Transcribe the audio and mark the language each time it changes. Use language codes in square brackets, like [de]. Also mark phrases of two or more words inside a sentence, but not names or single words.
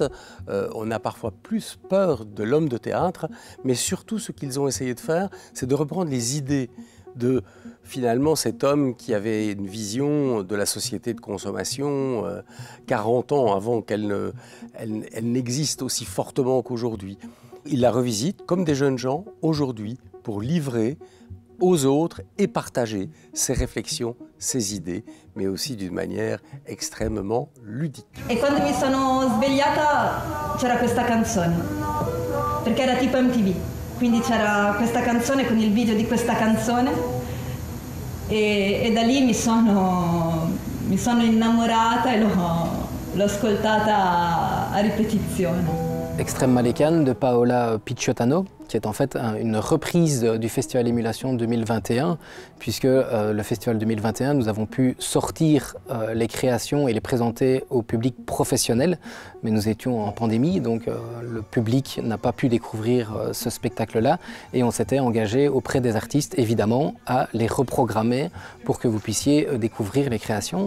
[fr] On a parfois plus peur de l'homme de théâtre, mais surtout ce qu'ils ont essayé de faire, c'est de reprendre les idées de finalement cet homme qui avait une vision de la société de consommation 40 ans avant qu'elle n'existe aussi fortement qu'aujourd'hui. Il la revisite comme des jeunes gens aujourd'hui pour livrer aux autres et partager ses réflexions, ses idées, mais aussi d'une manière extrêmement ludique. [it] E quando mi sono svegliata c'era questa canzone, perché era tipo MTV. Quindi c'era questa canzone con il video di questa canzone e da lì mi sono innamorata e l'ho ascoltata a ripetizione. [fr] Extrême Malécane de Paola Picciotano, qui est en fait une reprise du Festival Émulation 2021, puisque le Festival 2021, nous avons pu sortir les créations et les présenter au public professionnel, mais nous étions en pandémie, donc le public n'a pas pu découvrir ce spectacle-là, et on s'était engagé auprès des artistes, évidemment, à les reprogrammer pour que vous puissiez découvrir les créations.